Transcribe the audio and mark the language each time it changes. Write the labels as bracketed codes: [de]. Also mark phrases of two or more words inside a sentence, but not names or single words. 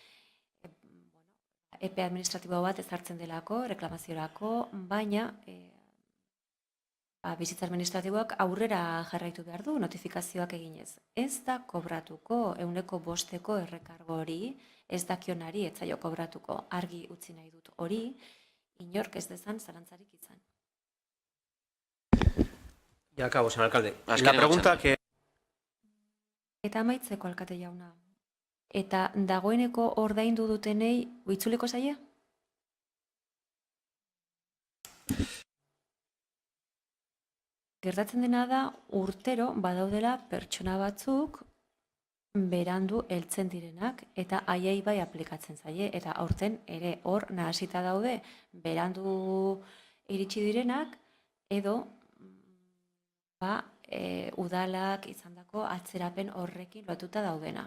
[eu] Epe administratibo bat ezartzen delako, reklamaziorako, baina bizitza administratiboak aurrera jarraitu behar du notifikazioak eginez. Ez da kobratuko 5% errekargo hori, ez dakionari ez zaio kobratuko, argi utzi nahi dut hori, inork ez dezan zalantzarik izan. [es] Ya acabo, señor alcalde. La pregunta que... [eu] Eta amaitzeko alkate jauna. Eta dagoeneko ordaindu dutenei itzuliko zaie? Gertatzen dena da urtero badaudela pertsona batzuk berandu heltzen direnak eta haiei bai aplikatzen zaie eta aurten ere hor nahasita daude berandu iritsi direnak edo udalak izandako atzerapen horrekin lotuta daudena.